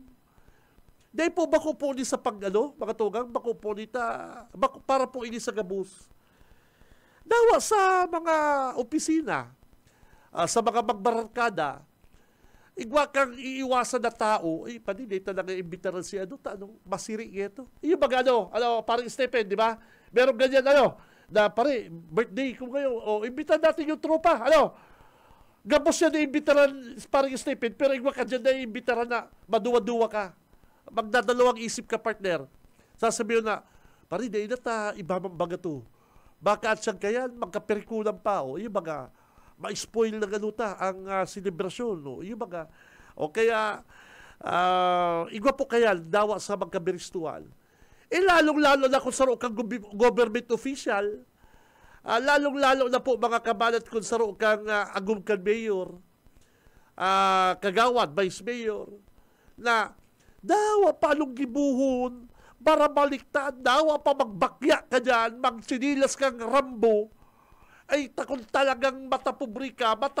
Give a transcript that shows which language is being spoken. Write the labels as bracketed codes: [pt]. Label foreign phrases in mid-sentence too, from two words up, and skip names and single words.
[bik] Dahil po bako po ni sa mga tugang, bako po ni para po ini sa gabus. Dawa sa mga opisina, sa mga magbarangkada, igwa kang iiwasan na tao, panilay talaga imbitaran si masiri ito. [tl] Yung mga parang Stephen, di ba? Meron ganyan, na pare, birthday ko ngayon, imbitan natin yung tropa, [bik] gabos yan na imbitaran parang Stephen, pero igwa ka dyan na imbitaran na maduwa-duwa ka. [tl] Magdadalawang isip ka, partner. Sasabihin na, pare, [bik] di na ta, ibamang baga to. Baka at siyang kayan, magkaperikulang pa, yung mga, ma-spoil na ganuta ang selebrasyon, yung mga, kaya, igwa po kaya, dawa sa magkabiristual. [tl] Lalong-lalo na [bik] kung saro kang government official, [tl] lalong-lalo na [bik] po mga kabalat kung saro kang agum kang mayor, kagawad, vice mayor, na dawa pa anong gibuhon, para baliktad, dawa pa magbakya ka dyan, magsinilas kang Rambo, ay takon talagang matapubri ka.